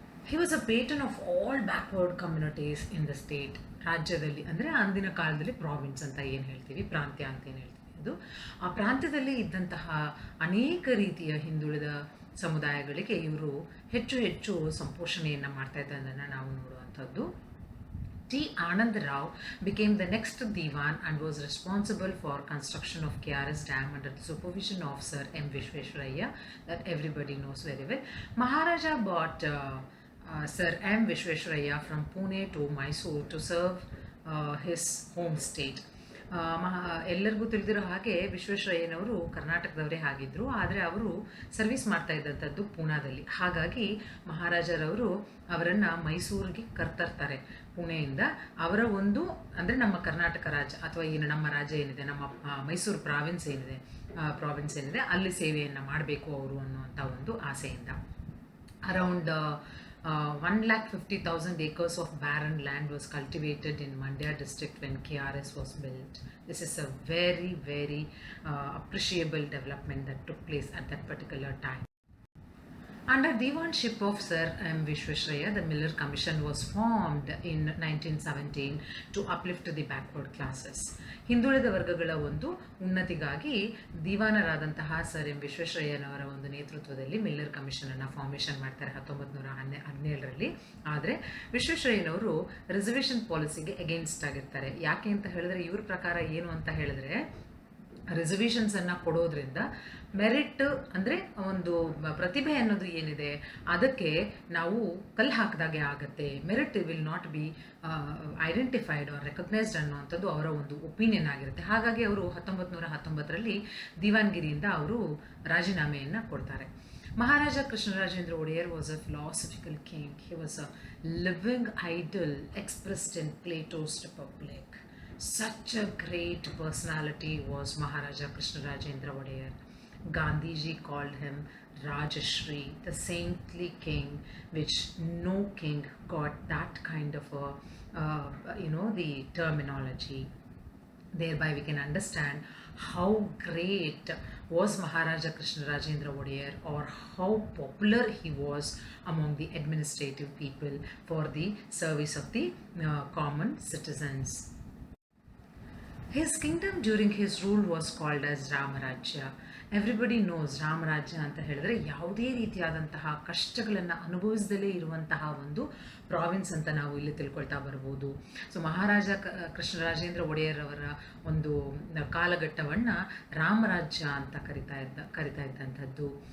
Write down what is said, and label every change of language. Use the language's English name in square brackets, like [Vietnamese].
[English] He was a pattern of all backward communities in the state. [Kannada] ರಾಜ್ಯದಲ್ಲಿ ಅಂದರೆ ಅಂದಿನ ಕಾಲದಲ್ಲಿ ಪ್ರಾವಿನ್ಸ್ ಅಂತ ಏನು ಹೇಳ್ತೀವಿ, ಪ್ರಾಂತ್ಯ ಅಂತ ಏನು ಹೇಳ್ತೀವಿ, ಅದು ಆ ಪ್ರಾಂತ್ಯದಲ್ಲಿ ಇದ್ದಂತಹ ಅನೇಕ ರೀತಿಯ ಹಿಂದುಳಿದ ಸಮುದಾಯಗಳಿಗೆ ಇವರು ಹೆಚ್ಚು ಹೆಚ್ಚು ಸಂಪೋಷಣೆಯನ್ನು ಮಾಡ್ತಾ ಇದ್ದದನ್ನು ನಾವು ನೋಡುವಂಥದ್ದು. [English] T. Anand Rao became the next Diwan and was responsible for construction of KRS Dam under the supervision of Sir M. Vishveshwaraya, that everybody knows very well. Maharaja brought Sir M. Vishveshwaraya from Pune to Mysore to serve his home state. [Kannada] ಎಲ್ಲರಿಗೂ ತಿಳಿದಿರೋ ಹಾಗೆ ವಿಶ್ವೇಶ್ವರಯ್ಯನವರು ಕರ್ನಾಟಕದವರೇ ಆಗಿದ್ದರು, ಆದರೆ ಅವರು service ಮಾಡ್ತಾ ಇದ್ದಂಥದ್ದು ಪೂನಾದಲ್ಲಿ. ಹಾಗಾಗಿ ಮಹಾರಾಜರವರು ಅವರನ್ನು ಮೈಸೂರಿಗೆ ಕರ್ತರ್ತಾರೆ ಪುಣೆಯಿಂದ. ಅವರ ಒಂದು ಅಂದರೆ ನಮ್ಮ ಕರ್ನಾಟಕ ರಾಜ್ಯ ಅಥವಾ ಏನು ನಮ್ಮ ರಾಜ್ಯ ಏನಿದೆ, ನಮ್ಮ ಮೈಸೂರು ಪ್ರಾವಿನ್ಸ್ ಏನಿದೆ ಅಲ್ಲಿ ಸೇವೆಯನ್ನು ಮಾಡಬೇಕು ಅವರು ಅನ್ನುವಂಥ ಒಂದು ಆಸೆಯಿಂದ. [English] Around 150,000 acres of barren land was cultivated in Mandya district when KRS was built. This is a very, very appreciable development that took place at that particular time. Under Diwanship of Sir M. Vishveshwaraya, the Miller Commission was formed in 1917 to uplift the backward classes. [Kannada] ಹಿಂದುಳಿದ ವರ್ಗಗಳ ಒಂದು ಉನ್ನತಿಗಾಗಿ ದಿವಾನರಾದಂತಹ sir M ವಿಶ್ವೇಶ್ವರಯ್ಯನವರ ಒಂದು ನೇತೃತ್ವದಲ್ಲಿ Miller ಕಮಿಷನನ್ನು formation ಮಾಡ್ತಾರೆ 1917ರಲ್ಲಿ. ಆದರೆ ವಿಶ್ವೇಶ್ವರಯ್ಯನವರು reservation ಪಾಲಿಸಿಗೆ against ಆಗಿರ್ತಾರೆ. ಯಾಕೆ ಅಂತ ಹೇಳಿದ್ರೆ ಇವ್ರ ಪ್ರಕಾರ ಏನು ಅಂತ ಹೇಳಿದ್ರೆ ರಿಸರ್ವೇಷನ್ಸನ್ನು ಕೊಡೋದ್ರಿಂದ ಮೆರಿಟ್ ಅಂದರೆ ಒಂದು ಪ್ರತಿಭೆ ಅನ್ನೋದು ಏನಿದೆ ಅದಕ್ಕೆ ನಾವು ಕಲ್ಲು ಹಾಕಿದಾಗೆ ಆಗುತ್ತೆ, [English] merit will not be identified or recognised [Kannada] ಅನ್ನುವಂಥದ್ದು ಅವರ ಒಂದು ಒಪಿನಿಯನ್ ಆಗಿರುತ್ತೆ. ಹಾಗಾಗಿ ಅವರು 1919ರಲ್ಲಿ ದಿವಾನ್ಗಿರಿಯಿಂದ ಅವರು ರಾಜೀನಾಮೆಯನ್ನು ಕೊಡ್ತಾರೆ. [English] Maharaja Krishnarajendra Odayar was a philosophical king. He was a living idol expressed in Plato's Republic. Such a great personality was Maharaja Krishnarajendra Odayar. Gandhiji called him Rajashri, the saintly king, which no king got that kind of a, the terminology. Thereby we can understand how great was Maharaja Krishnarajendra Odayar, or how popular he was among the administrative people for the service of the common citizens. His kingdom during his rule was called as Ramarajya. Everybody knows [Kannada] ರಾಮರಾಜ್ಯ ಅಂತ ಹೇಳಿದ್ರೆ ಯಾವುದೇ ರೀತಿಯಾದಂತಹ ಕಷ್ಟಗಳನ್ನು ಅನುಭವಿಸದಲೇ ಇರುವಂತಹ ಒಂದು province ಅಂತ ನಾವು ಇಲ್ಲಿ ತಿಳ್ಕೊಳ್ತಾ ಬರ್ಬೋದು. ಸೊ ಮಹಾರಾಜ ಕೃಷ್ಣರಾಜೇಂದ್ರ ಒಡೆಯರ್ ಅವರ ಒಂದು ಕಾಲಘಟ್ಟವನ್ನು ರಾಮರಾಜ್ಯ ಅಂತ ಕರಿತಾ ಇದ್ದಂಥದ್ದು.